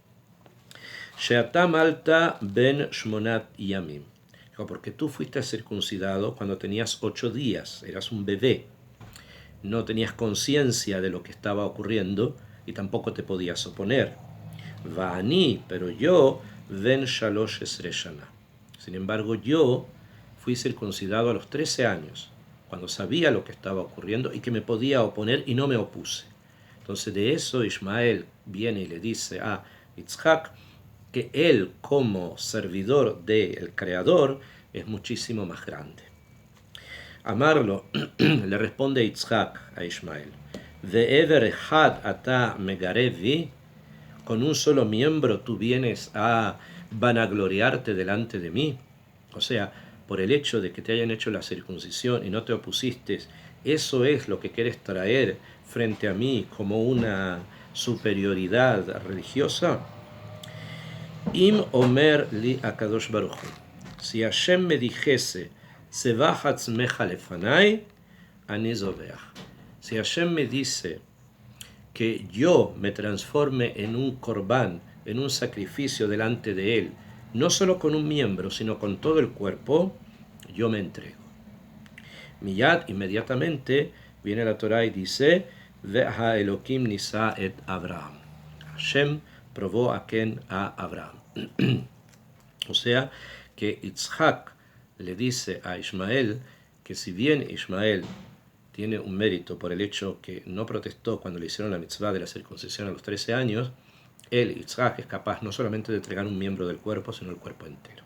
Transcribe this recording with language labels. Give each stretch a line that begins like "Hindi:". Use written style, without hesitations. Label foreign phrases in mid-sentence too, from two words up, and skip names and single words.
Hebrew: שאתה היית בן שמונת ימים,
Spanish: porque tú fuiste circuncidado cuando tenías 8 días, eras un bebé, no tenías conciencia de lo que estaba ocurriendo y tampoco te podías oponer.
Hebrew: Va'ani,
Spanish: pero yo,
Hebrew: בן שלוש עשרה שנה.
Spanish: Sin embargo, yo fui circuncidado a los 13 años, cuando sabía lo que estaba ocurriendo y que me podía oponer y no me opuse. Entonces de eso Ismael viene y le dice a Yitzhak que él como servidor del Creador es muchísimo más grande. Amarlo le responde Yitzhak a Ismael:
Hebrew: ובאבר אחד אתה מתגרה בי,
Spanish: con un solo miembro tú vienes a vanagloriarte delante de mí. O sea, por el hecho de que te hayan hecho la circuncisión y no te opusiste, eso es lo que quieres traer frente a mí como una superioridad religiosa.
Hebrew: אם אומר לי הקדוש ברוך הוא,
Spanish: si Hashem me dijese
Hebrew: זבח עצמך לפני אני זובח,
Spanish: si Hashem me dice que yo me transforme en un corbán, en un sacrificio delante de él, no solo con un miembro, sino con todo el cuerpo, yo me entrego. Miyad, inmediatamente, viene la Torah y dice:
Hebrew: והאלוהים ניסה את אברהם.
Spanish: Hashem probó a Abraham. O sea, que Yitzhak le dice a Ismael que si bien Ismael tiene un mérito por el hecho que no protestó cuando le hicieron la mitzvah de la circuncisión a los 13 años, él, Yitzhak, es capaz no solamente de entregar un miembro del cuerpo, sino el cuerpo entero.